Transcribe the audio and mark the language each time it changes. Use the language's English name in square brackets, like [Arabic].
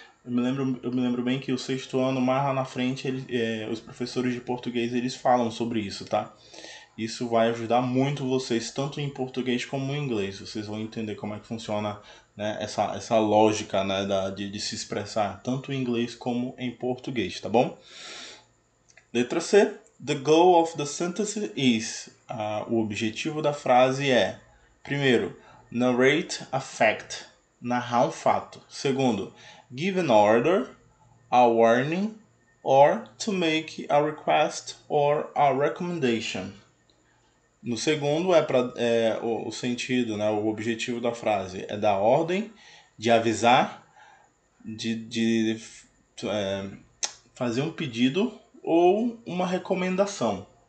[Portuguese] Eu me lembro bem que o sexto ano, mais lá na frente, os professores de português eles falam sobre isso, tá? Isso vai ajudar muito vocês, tanto em português como em inglês. Vocês vão entender como é que funciona, né, essa lógica, né, de se expressar tanto em inglês como em português, tá bom? Letra C. [English] The goal of the sentence is. [Portuguese] O objetivo da frase é: primeiro, [English] narrate a fact. [Portuguese] Narrar um fato. Segundo, [English] give an order, a warning, or to make a request or a recommendation. [Portuguese] No segundo o sentido, né, o objetivo da frase é dar ordem, de avisar, de fazer um pedido ou uma recomendação.